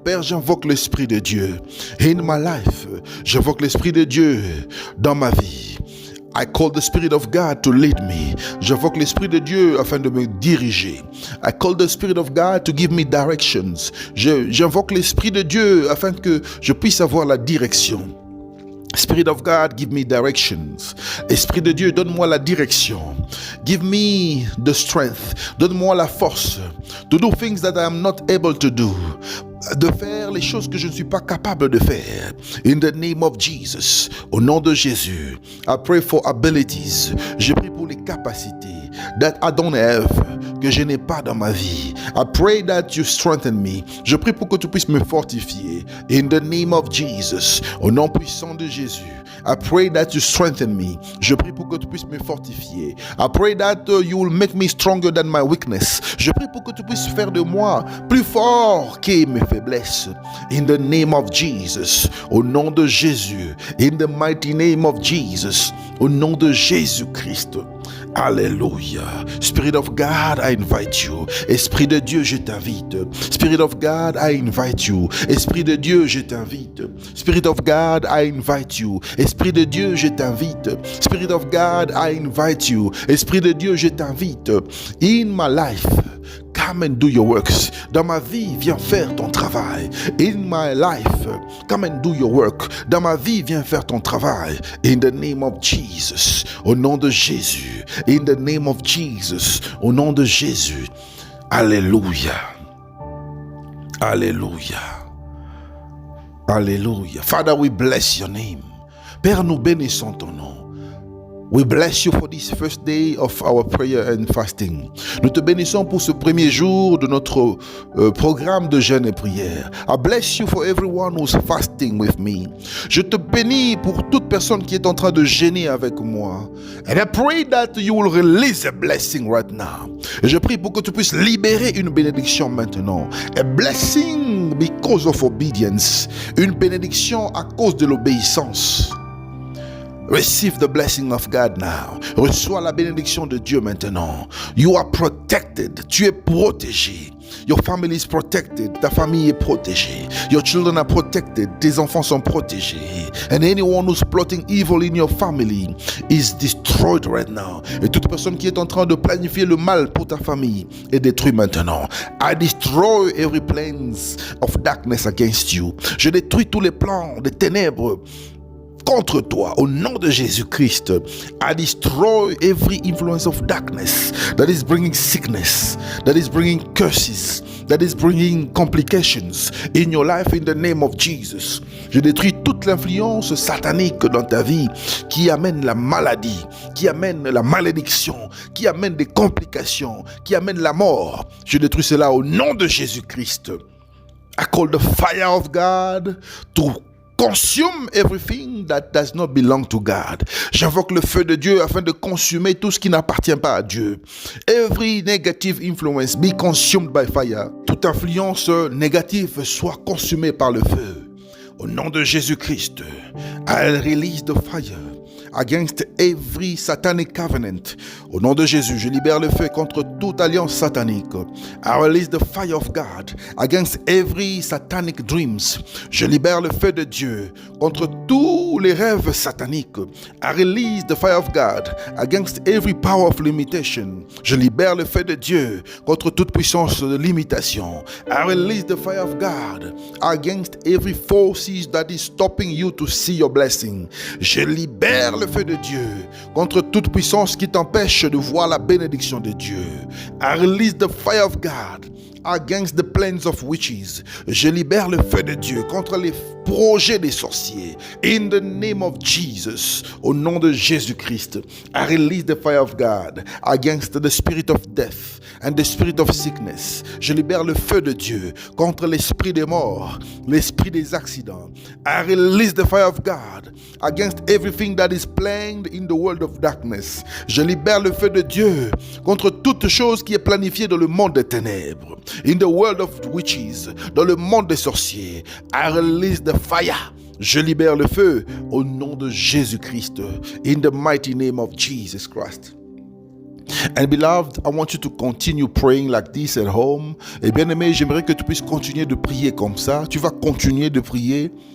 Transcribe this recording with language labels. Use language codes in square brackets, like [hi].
[fr] Père, j'invoque l'Esprit de Dieu. [en] In my life, [fr] j'invoque l'Esprit de Dieu dans ma vie. [en] I call the Spirit of God to lead me. [fr] J'invoque l'Esprit de Dieu afin de me diriger. [en] I call the Spirit of God to give me directions. [fr] J'invoque l'Esprit de Dieu afin que je puisse avoir la direction. [en] Spirit of God, give me directions. [fr] Esprit de Dieu, donne-moi la direction. [en] Give me the strength. [fr] Donne-moi la force [en] to do things that I am not able to do. [fr] De faire les choses que je ne suis pas capable de faire. [en] In the name of Jesus, [fr] au nom de Jésus, [en] I pray for abilities. [fr] Je prie pour les capacités [en] that I don't have, [fr] que je n'ai pas dans ma vie. [en] I pray that you strengthen me. [fr] Je prie pour que tu puisses me fortifier. [en] In the name of Jesus, [fr] au nom puissant de Jésus, [en] I pray that you strengthen me. [fr] Je prie pour que tu puisses me fortifier. [en] I pray that you will make me stronger than my weakness. [fr] Je prie pour que tu puisses faire de moi plus fort que mes faiblesses. [en] In the name of Jesus, [fr] au nom de Jésus. [en] In the mighty name of Jesus, [fr] au nom de Jésus-Christ. Alléluia. [en] Spirit of God, I invite you. [fr] Esprit de Dieu, je t'invite. [en] Spirit of God, I invite you. [fr] Esprit de Dieu, je t'invite. [en] Spirit of God, I invite you. [fr] Esprit de Dieu, je t'invite. [en] Spirit of God, I invite you. [fr] Esprit de Dieu, je t'invite. [en] In my life, come and do your works. [fr] Dans ma vie, viens faire ton travail. [en] In my life, come and do your work. [fr] Dans ma vie, viens faire ton travail. [en] In the name of Jesus, [fr] au nom de Jésus. [en] In the name of Jesus, [fr] au nom de Jésus. Alléluia. Alléluia. Alléluia. [en] Father, we bless your name. [fr] Père, nous bénissons ton nom. [en] We bless you for this first day of our prayer and fasting. [fr] Nous te bénissons pour ce premier jour de notre programme de jeûne et prière. [en] I bless you for everyone who's fasting with me. [fr] Je te bénis pour toute personne qui est en train de jeûner avec moi. [en] And I pray that you will release a blessing right now. [fr] Et je prie pour que tu puisses libérer une bénédiction maintenant. [en] A blessing because of obedience. [fr] Une bénédiction à cause de l'obéissance. [en] Receive the blessing of God now. [fr] Reçois la bénédiction de Dieu maintenant. [en] You are protected. [fr] Tu es protégé. [en] Your family is protected. [fr] Ta famille est protégée. [en] Your children are protected. [fr] Tes enfants sont protégés. [en] And anyone who's plotting evil in your family is destroyed right now. [fr] Et toute personne qui est en train de planifier le mal pour ta famille est détruite maintenant. [en] I destroy every plans of darkness against you. [fr] Je détruis tous les plans des ténèbres contre toi, au nom de Jésus-Christ. [en] I destroy every influence of darkness that is bringing sickness, that is bringing curses, that is bringing complications in your life in the name of Jesus. [fr] Je détruis toute l'influence satanique dans ta vie qui amène la maladie, qui amène la malédiction, qui amène des complications, qui amène la mort. Je détruis cela au nom de Jésus-Christ. [en] I call the fire of God to consume everything that does not belong to God. [fr] J'invoque le feu de Dieu afin de consumer tout ce qui n'appartient pas à Dieu. [en] Every negative influence be consumed by fire. [fr] Toute influence négative soit consumée par le feu. Au nom de Jésus-Christ, [en] I release the fire against every satanic covenant. [fr] Au nom de Jésus, je libère le feu contre toute alliance satanique. [en] I release the fire of God against every satanic dreams. [fr] Je libère le feu de Dieu contre tous les rêves sataniques. [en] I release the fire of God against every power of limitation. [fr] Je libère le feu de Dieu contre toute puissance de limitation. [en] I release the fire of God against every forces that is stopping you to see your blessing. [fr] Je libère le feu de Dieu contre toute puissance qui t'empêche de voir la bénédiction de Dieu. [en] I release the fire of God against the plans of witches. [fr] Je libère le feu de Dieu contre les projets des sorciers. [en] In the name of Jesus, [fr] au nom de Jésus-Christ, [en] I release the fire of God against the spirit of death and the spirit of sickness. [fr] Je libère le feu de Dieu contre l'esprit des morts, l'esprit des accidents. [en] I release the fire of God against everything that is planned in the world of darkness. [fr] Je libère le feu de Dieu contre toute chose qui est planifiée dans le monde des ténèbres. [en] In the world of witches, [fr] dans le monde des sorciers. [en] I release the fire. [fr] Je libère le feu au nom de Jésus-Christ. [en] In the mighty name of Jesus Christ. And beloved, I want you to continue praying like this at home. [fr] Et bien aimé, j'aimerais que tu puisses continuer de prier comme ça. Tu vas continuer de prier.